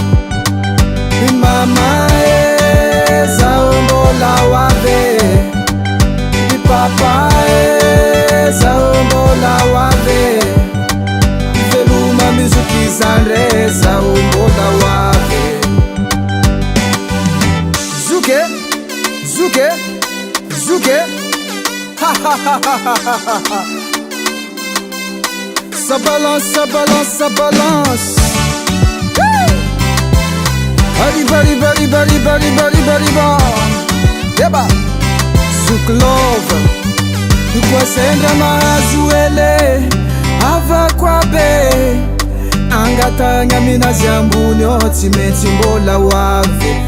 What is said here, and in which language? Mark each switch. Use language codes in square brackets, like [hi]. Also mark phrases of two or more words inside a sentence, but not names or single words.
[mg] Mama zaho mbola ho avy. Papa zaho mbola ho avy. Veloma mizoky zandre zaho mbola ho avy. Zuke, zuke, zuke. Ha ha ha ha ha ha ha. [fr] Ça balance, ça balance, ça balance. [es] Arriba, arriba, arriba, arriba, arriba, arriba, arriba. Deba, Zouk love. [mg] Koa sendra mahazo ele havako abe, angatagna aminazy ambony ao tsy maintsy mbola ho avy.